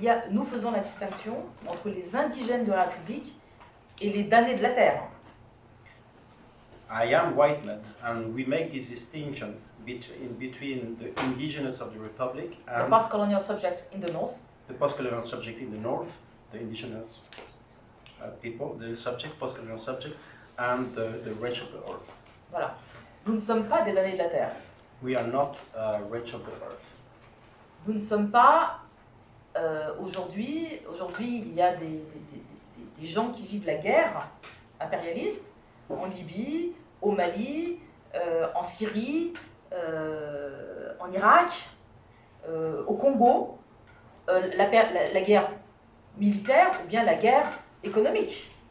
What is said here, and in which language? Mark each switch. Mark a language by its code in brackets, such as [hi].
[fr] Nous faisons la distinction entre les indigènes de la République et les damnés de la terre. [en] I am white man, and we make this distinction between the indigenous of the Republic and the post-colonial subjects in the north. The post-colonial subject in the north, the indigenous people, the subject, post-colonial subject, and the rich of the earth. [fr] Voilà. Nous ne sommes pas des damnés de la terre. [en] We are not rich of the earth. [fr] Nous ne sommes pas aujourd'hui, il y a des gens qui vivent la guerre impérialiste en Libye, au Mali, en Syrie, en Irak, au Congo, la guerre militaire ou bien la guerre économique.